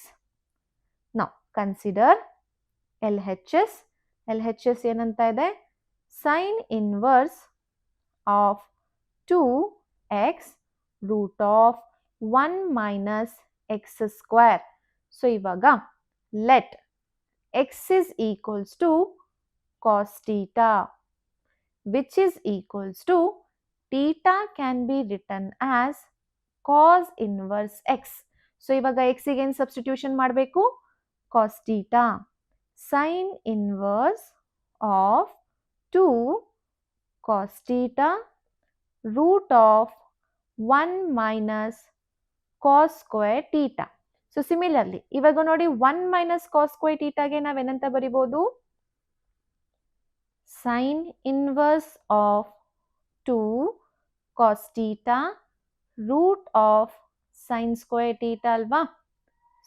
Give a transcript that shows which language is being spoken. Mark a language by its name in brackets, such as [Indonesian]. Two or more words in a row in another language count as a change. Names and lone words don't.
[Kannada] ನಾವು [English] consider L H S. [Kannada] ಎಲ್ ಎಚ್ ಎಸ್ ಏನಂತ ಇದೆ? [English] sine inverse of 2x root of 1 minus x square. ಸೊ ಇವಾಗ ಲೆಟ್ x is equals to cos theta, which is equals to theta can be written as cos inverse x. [Kannada] So ಇವಾಗ x ಗೆ ಏನು ಸಬ್ಸ್ಟಿಟ್ಯೂಷನ್ ಮಾಡಬೇಕು? [English] cos theta. sin inverse of 2 cos theta root of 1 minus cos square theta. so similarly [Kannada] ಇವಾಗ ನೋಡಿ [English] 1 minus cos square thetage [Kannada] ನಾವೇನಂತ ಬರಿಬಹುದು? [English] sine inverse of 2 cos theta root of sine square theta ಅಲ್ವಾ?